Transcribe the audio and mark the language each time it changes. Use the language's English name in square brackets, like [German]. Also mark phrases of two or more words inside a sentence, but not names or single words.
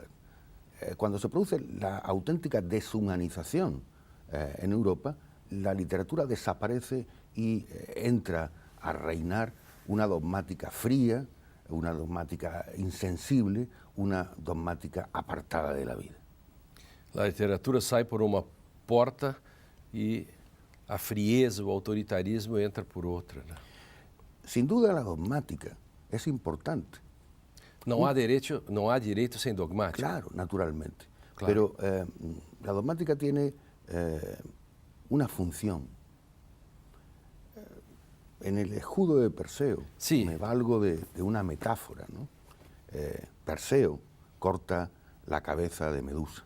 [Spanish] Cuando se produce la auténtica deshumanización en Europa, la literatura desaparece y entra a reinar una dogmática fría, una dogmática insensible, una dogmática apartada de la vida. [Portuguese] A literatura sai por uma porta e a frieza, o autoritarismo entra por outra, né? [Spanish] Sin duda la dogmática es importante. [Portuguese] Não há direito sem dogmática. [Spanish] Claro, naturalmente. Claro. Pero la dogmática tiene una función. En el escudo de Perseo, Sí. me valgo de una metáfora, ¿no? Perseo corta la cabeza de Medusa.